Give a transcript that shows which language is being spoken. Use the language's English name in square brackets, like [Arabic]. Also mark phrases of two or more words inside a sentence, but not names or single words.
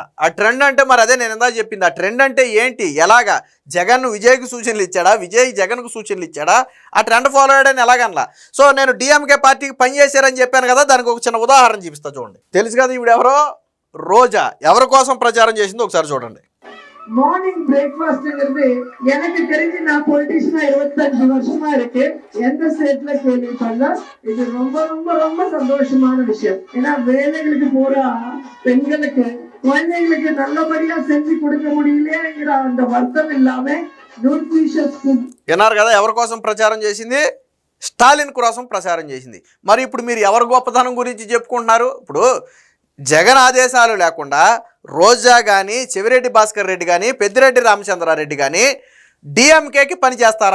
[Telugu] ఆ ట్రెండ్ అంటే మరి అదే నేను ఇందా చెప్పింది. ఆ ట్రెండ్ అంటే ఏంటి, ఎలాగా జగన్ విజయ్కి సూచనలు ఇచ్చాడా, విజయ్ జగన్కు సూచనలు ఇచ్చాడా, ఆ ట్రెండ్ ఫాలో అయ్యాడని ఎలాగనలా. సో నేను డిఎంకే పార్టీకి పనిచేశారని చెప్పాను కదా, దానికి ఒక చిన్న ఉదాహరణ చూపిస్తా చూడండి. తెలుసు కదా ఈవిడ ఎవరో, రోజా. ఎవరి కోసం ప్రచారం చేసిందో ఒకసారి చూడండి. [Tamil] மார்னிங் பிரேக்ஃபாஸ்ட்ங்கிறது எனக்கு தெரிஞ்சு நான் பொலிட்டிஷியனா 25 வருஷமா இருக்கு. எந்த ஸ்டேட்ல கேள்விப்படல. இது ரொம்ப ரொம்ப ரொம்ப சந்தோஷமான விஷயம். ஏன்னா வேலைகளுக்கு போற பெண்களுக்கு குழந்தைகளுக்கு நல்லபடியா செஞ்சு கொடுக்க முடியலையேங்கிற அந்த வருத்தம் இல்லாம [English] nutritious food. [Telugu] విన్నారు కదా ఎవరి కోసం ప్రచారం చేసింది, స్టాలిన్ కోసం ప్రచారం చేసింది. మరి ఇప్పుడు మీరు ఎవరి గొప్పతనం గురించి చెప్పుకుంటున్నారు? ఇప్పుడు జగన్ ఆదేశాలు లేకుండా రోజా కానీ, చెవిరెడ్డి భాస్కర్ రెడ్డి కానీ, పెద్దిరెడ్డి రామచంద్రారెడ్డి కానీ డిఎంకేకి పనిచేస్తారా?